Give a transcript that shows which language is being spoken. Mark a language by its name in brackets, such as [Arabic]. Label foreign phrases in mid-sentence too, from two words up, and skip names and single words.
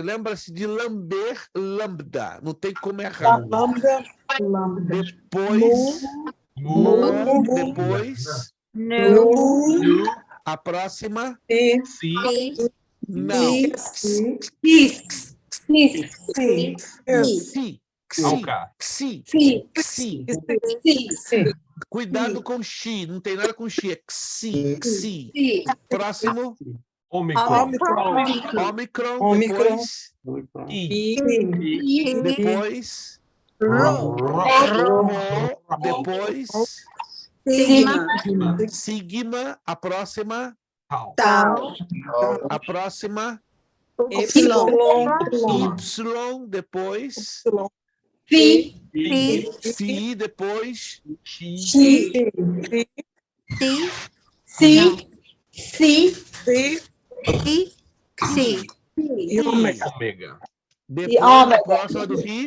[Portuguese] Lembra-se de lamber, lambda. Não tem como errar. lambda, Depois. mu, Depois. nu, A próxima. si, si, Não. Cis. Cis. Si. alca, Si. Si. Si. Si. Cuidado com xi. Não tem nada com xi. É xi. Si. Próximo. omicron, Ômicron. Ômicron. Depois. i, i, Depois. ro, Rho. Depois. sigma, Sigma. A próxima. tau, tau, A próxima. epsilon, Y. Depois. Fi. pi, Fi. Depois. xi, Xi. Si, Si. Si. Si. si, si. E ômega. Ômega. Depois, ômega. a próxima do ri.